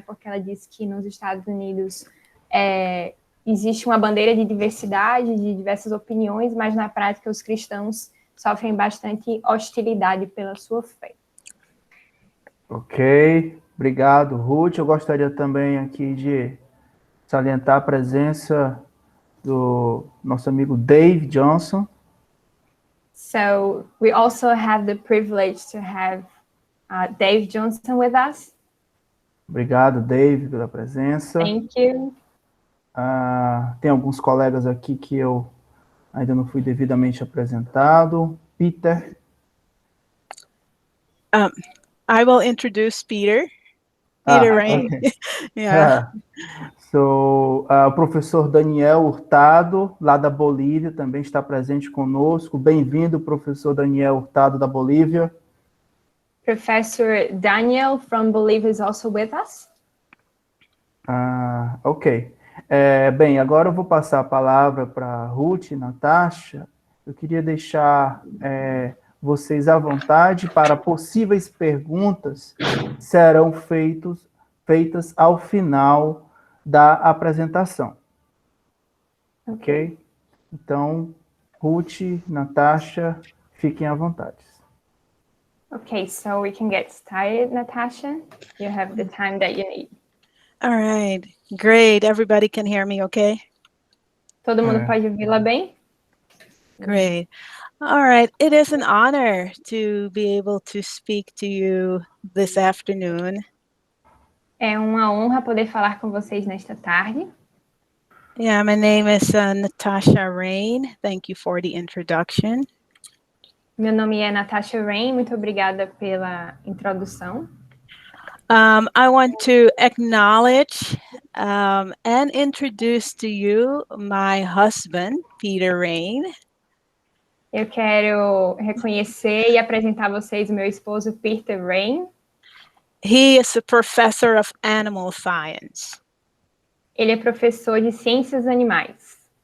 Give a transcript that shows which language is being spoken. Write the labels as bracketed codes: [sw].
[pt] Porque ela disse que nos Estados Unidos existe uma bandeira de diversidade, de diversas opiniões, mas na prática os cristãos sofrem bastante hostilidade pela sua fé. Ok, obrigado, Ruth. Eu gostaria também aqui de salientar a presença do nosso amigo Dave Johnson. [en] So we also have the privilege to have Dave Johnson with us. [pt] Obrigado, Dave, pela presença. [en] Thank you. [pt] Tem alguns colegas aqui que eu ainda não fui devidamente apresentado. Peter. [en] I will introduce Peter. Peter Rain. Okay. Yeah. [pt] So, o professor Daniel Hurtado, lá da Bolívia, também está presente conosco. Bem-vindo, professor Daniel Hurtado, da Bolívia. [en] Professor Daniel from Bolivia is also with us. Ok. [pt] Bem, agora eu vou passar a palavra para a Ruth e Natasha. Eu queria deixar vocês à vontade para possíveis perguntas serão feitas ao final da apresentação. Ok? Então, Ruth, Natasha, fiquem à vontade. [en] Okay, so we can get started, Natasha. You have the time that you need. All right, great. Everybody can hear me, okay? [pt] Todo mundo pode ouvi-la bem? [en] Great. All right, it is an honor to be able to speak to you this afternoon. [pt] É uma honra poder falar com vocês nesta tarde. [en] Yeah, my name is Natasha Rain. Thank you for the introduction. [pt] Meu nome é Natasha Rain, muito obrigada pela introdução. [en] I want to acknowledge and introduce to you my husband, Peter Rain. [pt] Eu quero reconhecer e apresentar a vocês o meu esposo, Peter Rain. [en] He is a professor of animal science. [pt] Ele é professor de ciências animais.